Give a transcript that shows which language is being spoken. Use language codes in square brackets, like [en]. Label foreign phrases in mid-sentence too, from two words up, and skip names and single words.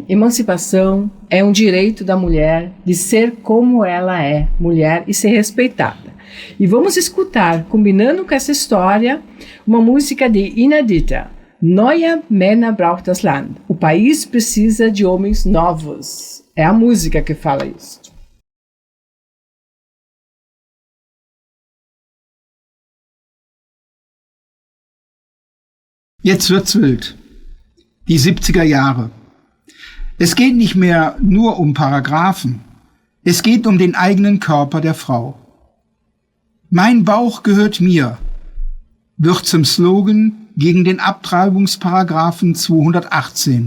[pt] Emancipação é um direito da mulher de ser como ela é, mulher, e ser respeitada. E vamos escutar, combinando com essa história, uma música de Inedita. Neue Männer braucht das Land. O país precisa de homens novos. É a música que fala isso. [de] Jetzt wird's wild. Die 70er Jahre. Es geht nicht mehr nur um Paragraphen. Es geht um den eigenen Körper der Frau. Mein Bauch gehört mir, wird zum Slogan gegen den Abtreibungsparagraphen 218.